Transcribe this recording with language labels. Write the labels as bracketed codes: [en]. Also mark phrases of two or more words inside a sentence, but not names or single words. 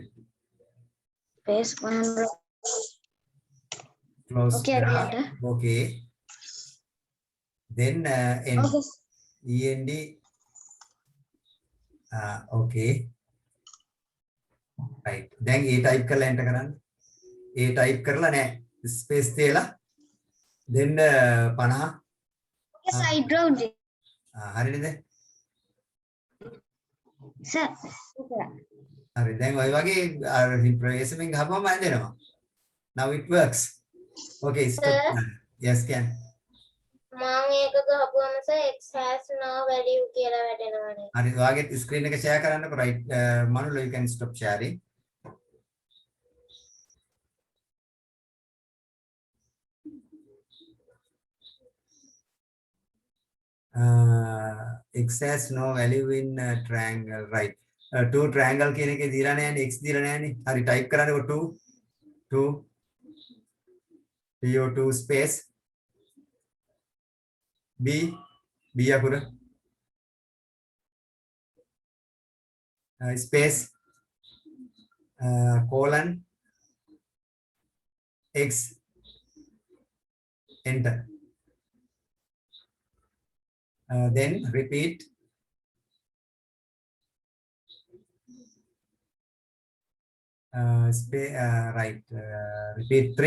[en] Space 100. close Okay, I got it. okay then end Okay. END okay right then A type කරලා enter කරන්න A type [si] කරලා නෑ [en] space තියලා then 50 Yes, I drawed it. [si] හරිද [en] Sir. Okay. [si] හරි දැන් ඔය වගේ අර ප්‍රවේශමෙන් ගහපුවම ඇදෙනවා [en] now it works okay stop yes can [si] මම ඒක ගහපුවම සර් [en] x has no value [si] කියලා වැටෙනවනේ. හරි ඔයාගේ ස්ක්‍රීන් එක ෂෙයා කරන්නකො [en] right Manula you can stop sharing x has no value in triangle right two triangle [si] කියන එකේ දීලා නැහැනේ x දීලා නැහැනේ හරි type කරන්නකො 2 [en] PO2 space B අකුර space colon X enter then repeat right repeat